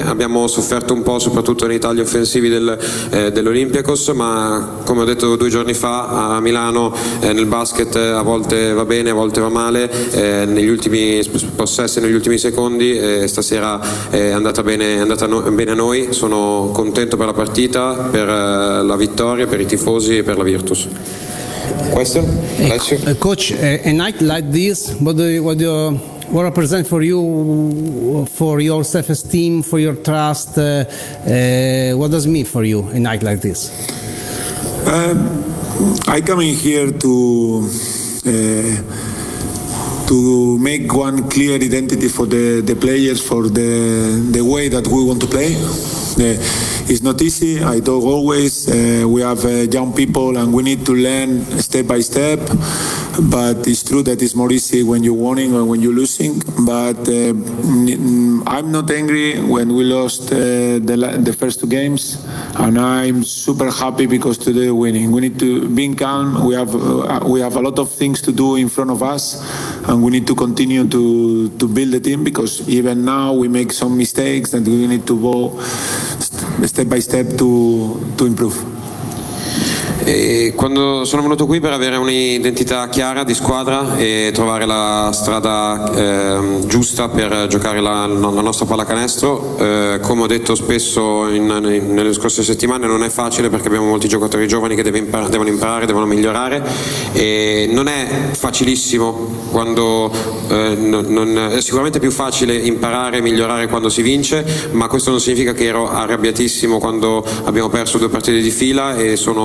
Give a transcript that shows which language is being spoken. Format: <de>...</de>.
<it>Abbiamo sofferto un po' soprattutto nei tagli offensivi dell'Olympiacos, ma come ho detto 2 giorni fa a Milano, nel basket a volte va bene, a volte va male, negli ultimi possessi, negli ultimi secondi, stasera è andata bene a noi. Sono contento per la partita, per la vittoria, per i tifosi e per la Virtus.</it> <en>Question? Coach, a night like this, what represent for you, for your self-esteem, for your trust, what does it mean for you a night like this? I come in here to make one clear identity for the players, for the way that we want to play. It's not easy, I talk always, we have young people and we need to learn step by step, but it's true that it's more easy when you're winning or when you're losing. But I'm not angry when we lost the first 2 games, and I'm super happy because today we're winning. We need to be calm, we have a lot of things to do in front of us, and we need to continue to build the team, because even now we make some mistakes and we need to go step by step to improve.</en> <it>E quando sono venuto qui per avere un'identità chiara di squadra e trovare la strada giusta per giocare la nostra pallacanestro, come ho detto spesso nelle scorse settimane, non è facile perché abbiamo molti giocatori giovani che devono imparare, devono migliorare, e non è facilissimo quando è sicuramente più facile imparare e migliorare quando si vince, ma questo non significa che ero arrabbiatissimo quando abbiamo perso 2 partite di fila, e</it>